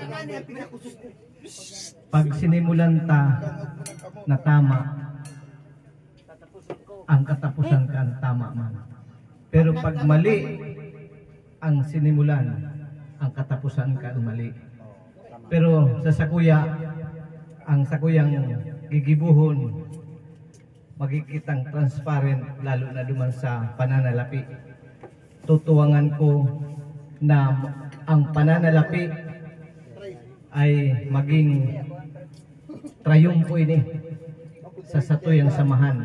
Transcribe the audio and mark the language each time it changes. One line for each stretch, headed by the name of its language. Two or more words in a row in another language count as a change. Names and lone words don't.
Bikol: Pag sinimulan ta na tama, ang katapusan ka ang tama man. Pero pag mali ang sinimulan, ang katapusan ka ang mali. Pero sa sakuya, ang sakuyang gigibuhon, magkikitang transparent lalo na duman sa pananalapi. Tutuwangan ko na ang pananalapi ay maging trayumpo ini sa satuyang samahan.